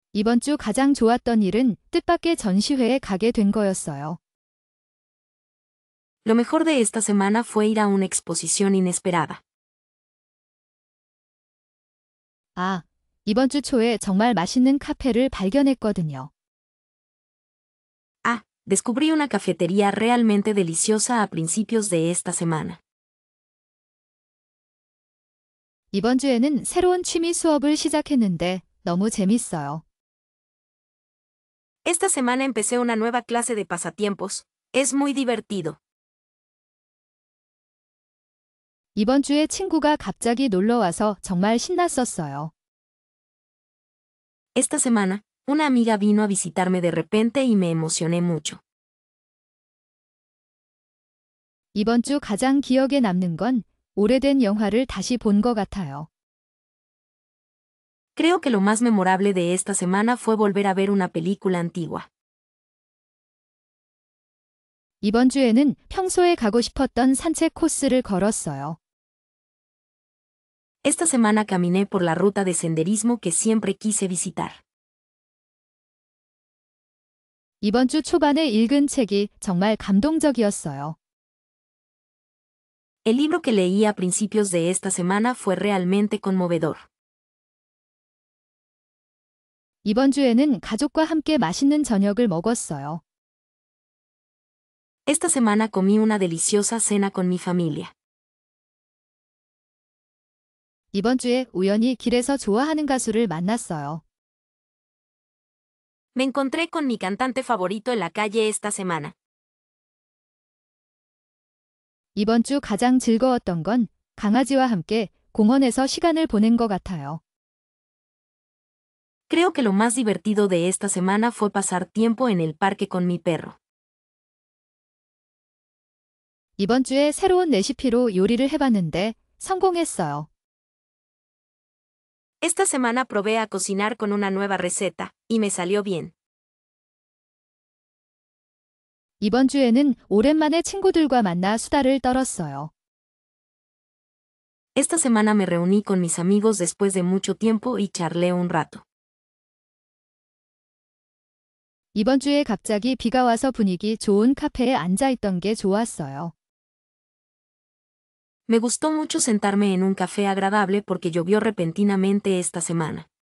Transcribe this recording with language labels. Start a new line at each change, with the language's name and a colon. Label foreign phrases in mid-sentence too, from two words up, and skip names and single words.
Korean: 이번 주 가장 좋았던 일은 뜻밖의 전시회에 가게 된 거였어요.
Spanish: Lo mejor de esta semana fue ir a una exposición inesperada.
Korean: 아, 이번 주 초에 정말 맛있는 카페를 발견했거든요.
Spanish: Ah, descubrí una cafetería realmente deliciosa a principios de esta semana.
Korean: 이번 주에는 새로운 취미 수업을 시작했는데 너무 재밌어요.
Spanish: Esta semana empecé una nueva clase de pasatiempos. Es muy divertido.
Korean: 이번 주에 친구가 갑자기 놀러 와서 정말 신났었어요.
Spanish: Esta semana, una amiga vino a visitarme de repente y me emocioné mucho.
Korean: 이번 주 가장 기억에 남는 건 오래된 영화를 다시 본 것 같아요.
Spanish: Creo que lo más memorable de esta semana fue volver a ver una película antigua.
Korean: 이번 주에는 평소에 가고 싶었던 산책 코스를 걸었어요.
Spanish: Esta semana caminé por la ruta de senderismo que siempre quise visitar.
Korean: 이번 주 초반에 읽은 책이 정말 감동적이었어요.
Spanish: El libro que leí a principios de esta semana fue realmente conmovedor.
Korean: 이번 주에는 가족과 함께 맛있는 저녁을 먹었어요.
Spanish: Esta semana comí una deliciosa cena con mi familia.
Korean: 이번 주에 우연히 길에서 좋아하는 가수를 만났어요.
Spanish: Me encontré con mi cantante favorito en la calle esta semana.
Korean: 이번 주 가장 즐거웠던 건 강아지와 함께 공원에서 시간을 보낸 것 같아요.
Spanish: Creo que lo más divertido de esta semana fue pasar tiempo en el parque con mi perro.
Korean: 이번 주에 새로운 레시피로 요리를 해봤는데 성공했어요.
Spanish: Esta semana probé a cocinar con una nueva receta, y me salió bien.
Korean: 이번 주에는 오랜만에 친구들과 만나 수다를 떨었어요.
Spanish: Esta semana me reuní con mis amigos después de mucho tiempo y charlé un rato.
Korean: 이번 주에 갑자기 비가 와서 분위기 좋은 카페에 앉아 있던 게 좋았어요.
Spanish: Me gustó mucho sentarme en un café agradable porque llovió repentinamente esta semana.